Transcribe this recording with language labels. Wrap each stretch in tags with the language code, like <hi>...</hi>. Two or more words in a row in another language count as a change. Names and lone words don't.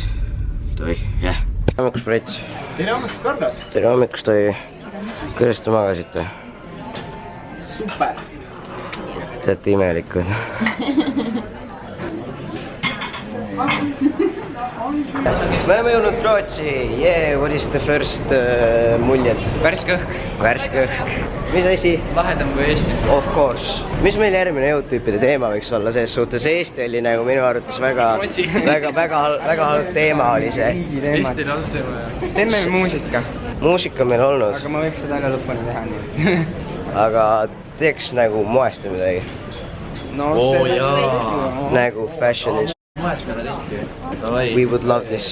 <et>Tere hommikust, Brett. Tere hommikust, Carlos. Tere hommikust, Toivi. Kuidas te magasite? Super. Te olete imelikud. Me oleme jõudnud Rootsi.</et> <en>What is the first muljed?</en> <et>Värske õhk. Värske õhk. Mis asi? Lahedam kui Eesti.</et> <en>Of course.</en> <et>Mis meil järgmine jõutüüpide teema võiks olla selles suhtes? Eesti oli nagu minu arvates väga halb teema oli see. Eesti on halb teema, jah. Teeme muusika. muusika on meil olnud. Aga ma võiks seda enne lõpuni teha nii. Aga teeks nagu moest või midagi. No nagu fashionis.</et> <en>We would love this.</en>